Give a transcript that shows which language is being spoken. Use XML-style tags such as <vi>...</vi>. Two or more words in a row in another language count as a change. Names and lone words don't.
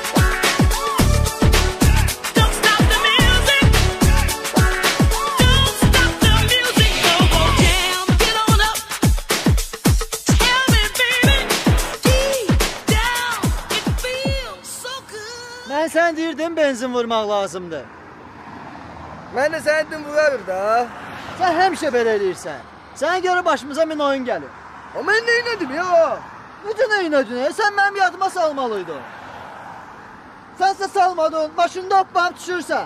<en>Don't stop the music. Don't stop the music. Go jam, get on up. Tell me, baby, deep down it feels so good.</en> <az>Mən sən deyirdim benzin vurmaq lazımdır. Mən də səni dedim vurarım da. Sən həmişə belə eləyirsən. Sənə görə başımıza min oyun gəlir. Amma mən neylədim ya? Necə neynədin? Sən mənim yadıma salmalıydın. Sənsə salmadın, maşında hoppanıb düşürsən.</az>